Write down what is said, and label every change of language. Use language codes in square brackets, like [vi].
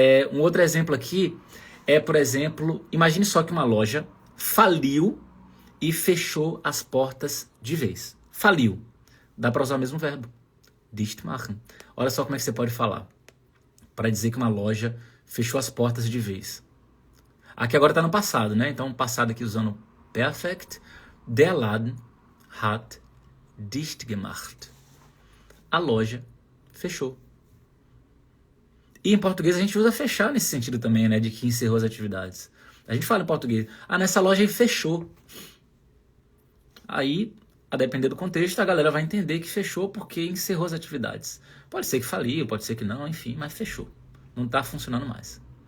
[pt] Um outro exemplo aqui é, por exemplo, imagine só que uma loja faliu e fechou as portas de vez. Faliu. Dá para usar o mesmo verbo. Dicht machen. Olha só como é que você pode falar para dizer que uma loja fechou as portas de vez. Aqui agora está no passado, né? Então, passado aqui usando perfect. [de] Der Laden hat dicht gemacht. [pt] A loja fechou. E em português a gente usa fechar nesse sentido também, né? De que encerrou as atividades. A gente fala em português, nessa loja aí fechou. Aí, a depender do contexto, a galera vai entender que fechou porque encerrou as atividades. Pode ser que faliu, pode ser que não, enfim, mas fechou. Não está funcionando mais.